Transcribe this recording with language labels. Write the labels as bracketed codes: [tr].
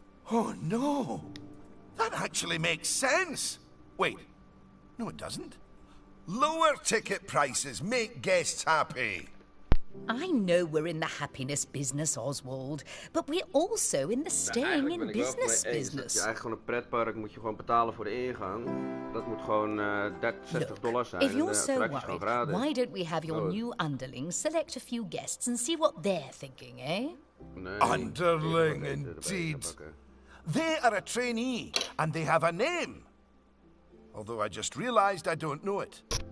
[en] Oh, no. That actually makes sense. Wait. No, it doesn't. Lower ticket prices make guests happy. I know we're in the happiness business, Oswald, but we're also in the staying in business business. [nl] Eigenlijk gewoon een pretpark moet je gewoon betalen voor de ingang. Dat moet gewoon $60 zijn. [en] If you're so worried, why don't we have your new underlings select a few guests and see what they're thinking, eh? [nl] Nee, [en] Underling, indeed. They are a trainee, and they have a name. Although I just realized I don't know it.